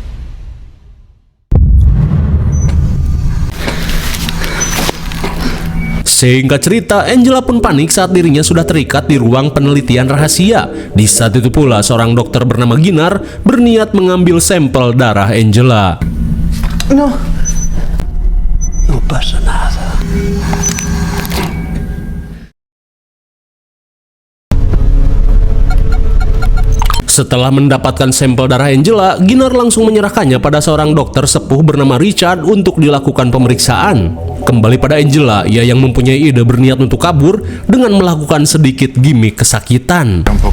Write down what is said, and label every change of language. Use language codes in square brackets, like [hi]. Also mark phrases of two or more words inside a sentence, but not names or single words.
[id] Singkat cerita, Angela pun panik saat dirinya sudah terikat di ruang penelitian rahasia. Di saat itu pula, seorang dokter bernama Ginar berniat mengambil sampel darah Angela. [es] No pasa nada. [id] Setelah mendapatkan sampel darah Angela, Ginar langsung menyerahkannya pada seorang dokter sepuh bernama Richard untuk dilakukan pemeriksaan. Kembali pada Angela, ia yang mempunyai ide berniat untuk kabur dengan melakukan sedikit gimik kesakitan.